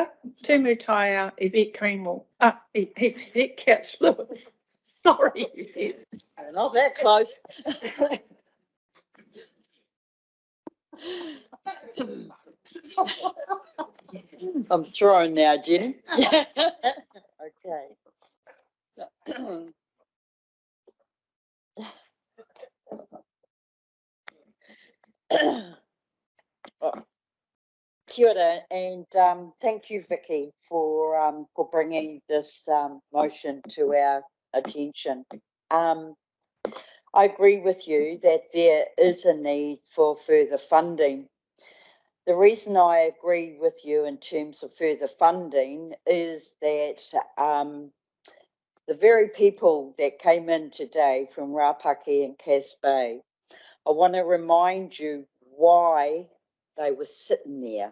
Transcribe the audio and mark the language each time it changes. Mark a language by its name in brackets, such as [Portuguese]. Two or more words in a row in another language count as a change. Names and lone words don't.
[Māori] Tumu Taiao, [English] Yvette Greenwell. Yvette Couch-Lewis. Sorry, Yvette. Not that close. I'm thrown now, Jenny. Okay. [Māori] Kia ora, [English] and thank you, Vicky, for bringing this motion to our attention. I agree with you that there is a need for further funding. The reason I agree with you in terms of further funding is that the very people that came in today from Rapaki and Cass Bay, I want to remind you why they were sitting there.